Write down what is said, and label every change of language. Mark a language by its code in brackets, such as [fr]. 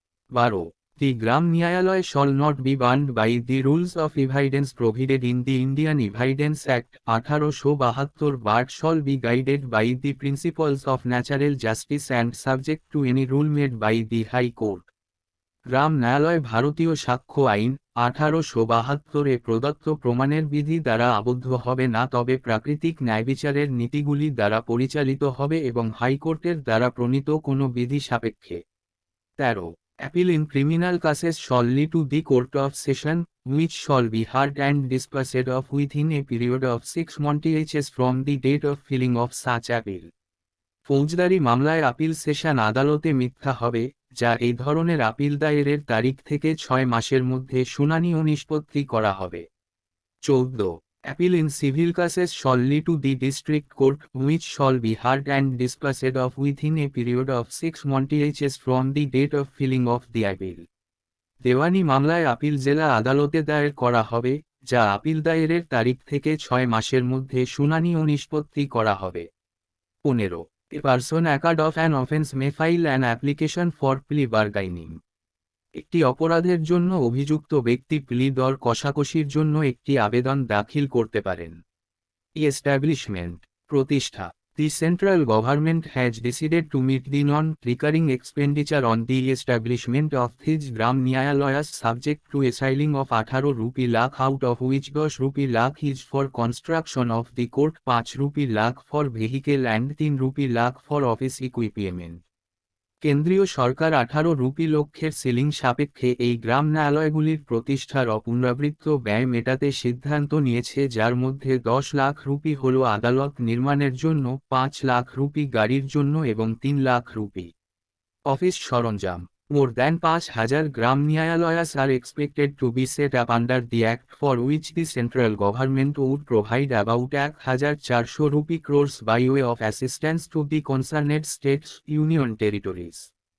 [en] 12. The Gram Nyayalaya shall not be bound by the rules of evidence provided in the Indian Evidence Act 1872, but shall be guided by the principles of natural justice and subject to any rule made by the High Court. [bn] গ্রাম ন্যায়ালয় ভারতীয় সাক্ষ্য আইন 1872 প্রদত্ত প্রমাণের বিধি দ্বারা আবদ্ধ হবে না, তবে প্রাকৃতিক ন্যায়বিচারের নীতিগুলি দ্বারা পরিচালিত হবে এবং হাইকোর্টের দ্বারা প্রণীত কোনো বিধি সাপেক্ষে। [en] 13. Appeal in criminal cases shall lead to the Court of Session, which shall be heard and disposed of within a period of 6 months from the date of filing of such appeal. [bn] ফৌজদারি মামলায় appeal session আদালতে মিথ্যা হবে, যা এই ধরনের appeal দায়েরের তারিখ থেকে 6 মাসের মধ্যে শুনানি ও নিষ্পত্তি করা হবে। [en] 14. Appeal in civil cases shall lead to the district court, which shall be heard and disposed of within a period of 6 months from the date of filing of the appeal. [bn] দেওয়ানি মামলায় আপিল জেলা আদালতে দায়ের করা হবে, যা appeal দায়েরের তারিখ থেকে 6 মাসের মধ্যে শুনানি ও নিষ্পত্তি করা হবে। [en] 15. A person accused of an offence may file an application for plea bargaining. [bn] একটি অপরাধের জন্য অভিযুক্ত ব্যক্তি প্লি দর কষাকষির জন্য একটি আবেদন দাখিল করতে পারেন। এস্টাবলিশমেন্ট প্রতিষ্ঠা। [en] The central government has decided to meet the non-recurring expenditure on the establishment of these Gram Nyayalayas subject to a ceiling of 18 rupee lakh, out of which 10 rupee lakh is for construction of the court, 5 rupee lakh for vehicle and 3 rupee lakh for office equipment. [bn] কেন্দ্রীয় সরকার 18 rupee লক্ষের ceiling সাপেক্ষে এই গ্রাম ন্যায়ালয়গুলির প্রতিষ্ঠার অপুনরাবৃত্ত ব্যয় মেটাতে সিদ্ধান্ত নিয়েছে, যার মধ্যে 10 লাখ রুপি হল আদালত নির্মাণের জন্য, 5 লাখ রুপি গাড়ির জন্য এবং 3 লাখ রুপি অফিস সরঞ্জাম। [en] More than 5,000 Gram Nyayalayas are expected to be set up under the Act, for which the central government would provide about 1,400 rupee crores by way of assistance to the concerned states, union territories.